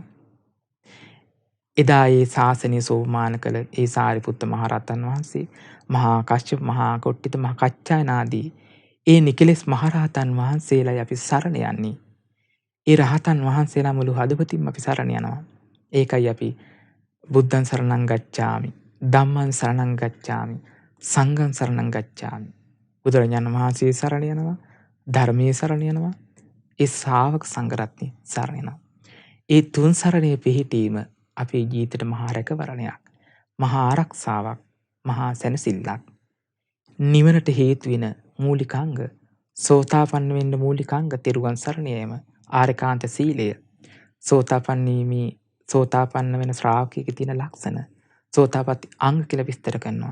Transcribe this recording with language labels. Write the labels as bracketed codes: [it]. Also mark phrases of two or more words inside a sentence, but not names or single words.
[si] එදා ඒ ශාසනය සෝමාන කළ ඒ සාරිපුත්ත මහරහතන් වහන්සේ, මහා කශ්‍යප, මහා කොට්ටිත, මහා කච්චායන ආදී ඒ නිකලස් මහරහතන් වහන්සේලායි අපි සරණ යන්නේ. ඒ රහතන් වහන්සේලා මුළු හදවතින්ම අපි සරණ යනවා. ඒකයි අපි [pi] බුද්ධං සරණං ගච්ඡාමි, ධම්මං සරණං ගච්ඡාමි, සංඝං සරණං ගච්ඡාමි. [si] බුදුරජාණන් වහන්සේ සරණ යනවා, ධර්මයේ සරණ යනවා, ඒ ශ්‍රාවක සංඝරත්නය සරණ යනවා. ඒ තුන් සරණේ පිහිටීම අපේ ජීවිතේට මහා රැකවරණයක්, මහා ආරක්ෂාවක්, මහා සැනසෙල්ලක්. නිවනට හේතු වෙන මූලිකාංග, සෝතාපන්න වෙන්න මූලිකාංග තෙරුවන් සරණ යාම, ආරේකාන්ත සීලය, සෝතාපන්න වෙන ශ්‍රාවකයෙකුගේ තියෙන ලක්ෂණ, සෝතාපට්ටි අංග කියලා විස්තර කරනවා.